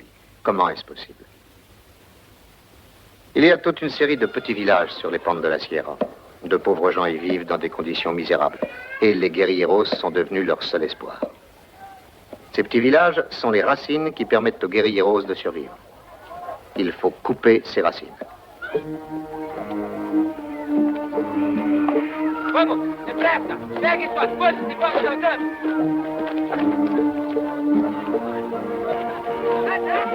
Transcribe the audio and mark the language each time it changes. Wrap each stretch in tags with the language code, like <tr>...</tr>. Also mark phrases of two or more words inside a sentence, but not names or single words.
<fr>Comment est-ce possible? Il y a toute une série de petits villages sur les pentes de la Sierra. De pauvres gens y vivent dans des conditions misérables. Et les guérilleros sont devenus leur seul espoir. Ces petits villages sont les racines qui permettent aux guérilleros de survivre. Il faut couper ces racines.</fr> <pt>Vamos, depressa! Pegue suas coisas e vamos andando!</pt>